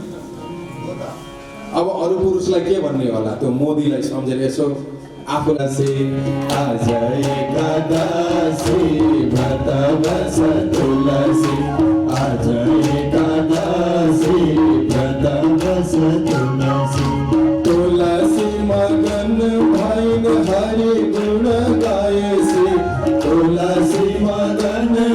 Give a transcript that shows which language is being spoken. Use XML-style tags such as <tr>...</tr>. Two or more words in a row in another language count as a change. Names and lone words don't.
<ne>अब अरू पुरुषलाई के भन्ने होला? त्यो मोदीलाई सम्झेर यसो आफूलाई आज एकादशी व्रत बस तुलसी, आज एकादशी व्रत बस तुलसी, तुलसी मगन भैन हरि गुण गाएसी, तुलसी मगन</ne>